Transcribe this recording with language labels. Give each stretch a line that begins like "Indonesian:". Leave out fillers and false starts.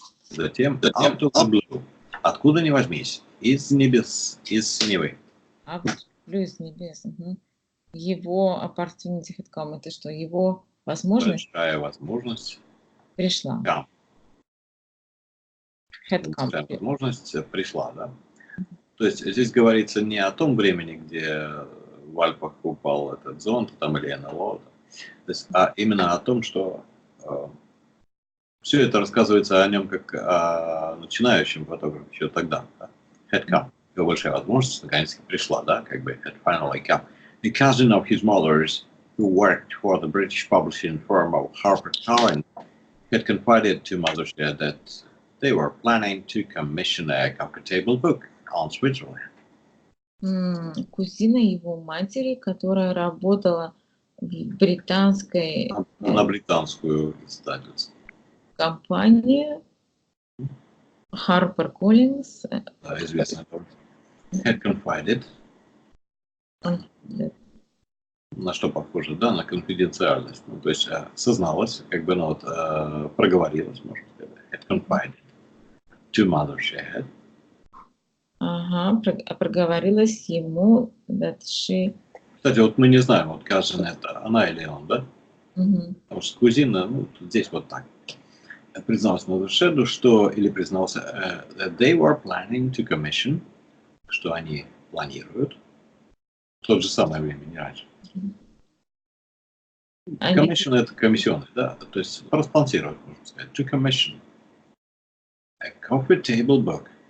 Russian: Затем,
English: out of the blue,
Russian: откуда ни возьмись, из небес, из синевы. Из небес.
English: Его opportunity had come.
Russian: Это что, его возможность? Большая возможность пришла. Да. Большая возможность пришла, да. То есть здесь говорится не о том времени, где в Альпах упал этот зонд там, или НЛО, а именно о том, что все это рассказывается о нем как о начинающем фотографе еще тогда.
English: Да. Had come.
Russian: Его большая возможность наконец-таки пришла, да, как бы
English: had finally come. A cousin of his mother's, who worked for the British publishing firm of HarperCollins, had confided to Mothershare that they were planning to commission a comfortable book on Switzerland.
Russian: Кузина его матери, которая работала в британской на британскую издательство. Компании HarperCollins. Да, известная тоже.
English: Had confided.
Russian: На что похоже, да, на конфиденциальность. Ну, то есть созналась, как бы, ну, вот, проговорилась, можно сказать.
English: Had confided to Mothershare.
Russian: Ага, проговорилась ему,
English: that she...
Russian: Кстати, вот мы не знаем, вот cousin это она или он, да? Потому что кузина, ну, здесь вот так. Признался Mothershare, что, или признался,
English: they were planning to commission,
Russian: что они планируют, в то же самое время, не раньше. Commission это комиссионный, да, то есть проспонсировать, можно сказать.
English: To commission a coffee table book.